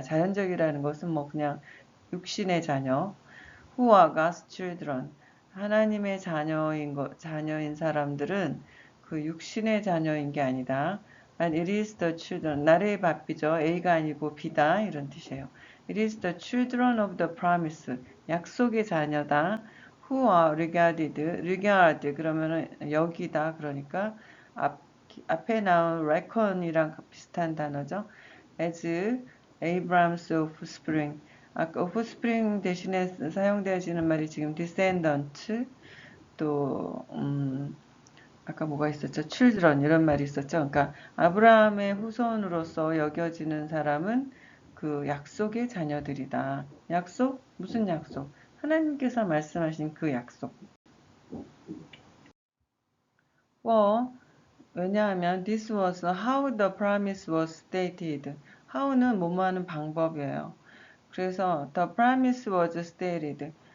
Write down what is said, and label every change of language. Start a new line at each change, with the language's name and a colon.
Korean: 자연적이라는 것은 뭐 그냥 육신의 자녀.
English: Who are God's children?
Korean: 하나님의 자녀인 사람들은 그 육신의 자녀인 게 아니다.
English: And it is the children.
Korean: 나라의 밥이죠. A가 아니고 B다. 이런 뜻이에요.
English: It is the children of the promise.
Korean: 약속의 자녀다.
English: Who are regard
Korean: 그러면은 여기다. 그러니까 앞에 나온 reckon이랑 비슷한 단어죠.
English: As Abraham's offspring.
Korean: 아까 offspring 대신에 사용되어지는 말이 지금 descendant 또 아까 뭐가 있었죠? children 이런 말이 있었죠. 그러니까 아브라함의 후손으로서 여겨지는 사람은 그 약속의 자녀들이다. 약속? 무슨 약속? 하나님께서 말씀하신 그 약속. 왜냐하면
English: this was how the promise was stated.
Korean: how는 뭐뭐 하는 방법이에요. 그래서
English: the promise was stated.